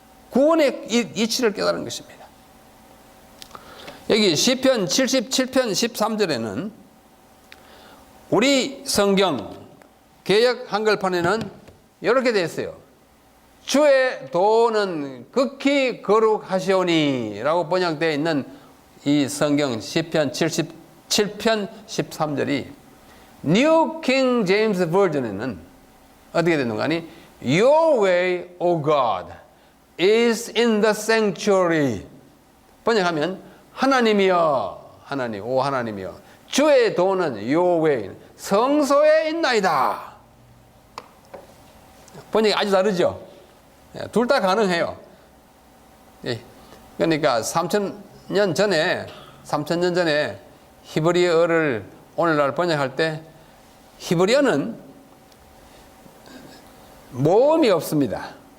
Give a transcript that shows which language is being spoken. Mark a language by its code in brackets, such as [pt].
[ko] 구원의 이치를 깨달은 것입니다. 여기 시편 77편 13절에는 우리 성경 개역 한글판에는 이렇게 되어 있어요. 주의 도는 극히 거룩하시오니 라고 번역되어 있는 이 성경 시편 77편 13절이 New King James Version에는 어떻게 되는 거 아니? [en] Your way, O God, is in the sanctuary. [ko] 번역하면 하나님이여, 하나님이여, 주의 도는 [en] Your way, [ko] 성소에 있나이다. 번역이 아주 다르죠? 둘 다 가능해요. 그러니까 3,000년 전에 히브리어를 오늘날 번역할 때 히브리어는 모음이 없습니다.